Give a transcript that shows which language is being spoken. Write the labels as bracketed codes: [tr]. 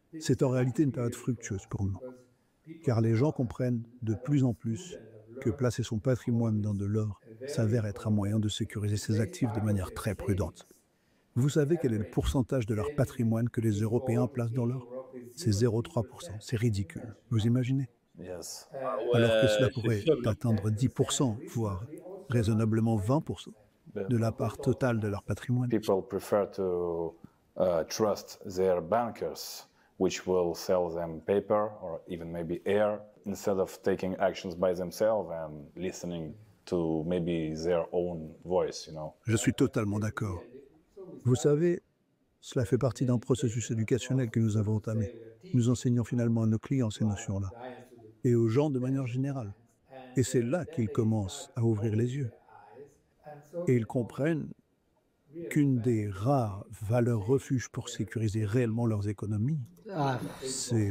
[fr] C'est en réalité une période fructueuse pour nous. Car les gens comprennent de plus en plus que placer son patrimoine dans de l'or s'avère être un moyen de sécuriser ses actifs de manière très prudente. Vous savez quel est le pourcentage de leur patrimoine que les Européens placent dans l'or? C'est 0,3%. C'est ridicule. Vous imaginez? Alors que cela pourrait atteindre 10%, voire raisonnablement 20% de la part totale de leur patrimoine. [en] People prefer to trust their bankers, which will sell them paper or even maybe air, instead of taking actions by themselves and listening to maybe their own voice, you know. [fr] Je suis totalement d'accord. Vous savez, cela fait partie d'un processus éducationnel que nous avons entamé. Nous enseignons finalement à nos clients ces notions-là, et aux gens de manière générale. Et c'est là qu'ils commencent à ouvrir les yeux. Et ils comprennent qu'une des rares valeurs refuges pour sécuriser réellement leurs économies, c'est